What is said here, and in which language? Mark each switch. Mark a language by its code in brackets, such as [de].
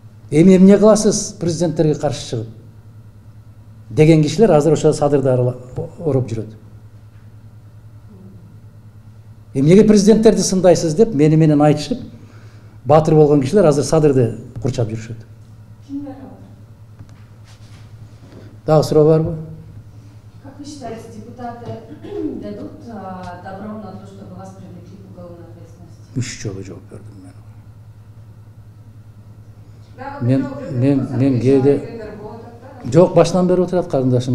[ky] Эми эмне кыласыз президенттерге каршы чыгып? Деген кишилер азыр ошо Садырды ороп жүрөт. Эмнеге президенттерди сындайсыз деп менен айтышып, баатыр болгон кишилер азыр Садырды курчап жүрүшөт. Кимдер алар? Дагы суроо барбы? [ru] Как вы считаете, депутаты дадут добро на то, чтобы вас привлекли к уголовной ответственности? [ky] 3 жолу жооп бердим мен. Мен кээде жок, башынан бери отурат карындашым.